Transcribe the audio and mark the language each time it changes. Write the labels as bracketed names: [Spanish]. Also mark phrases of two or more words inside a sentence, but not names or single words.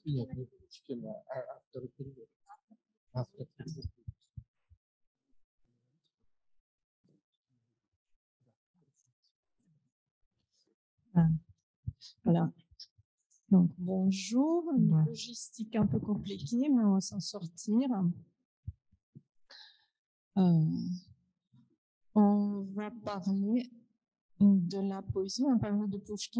[Russian] Нет, не Pushkin, а авторы перевода. Автор перевода. [French] Voilà. Donc, bonjour. Une logistique un peu compliquée, mais on va s'en sortir. On va parler de la poésie, on parle de Pouchkine.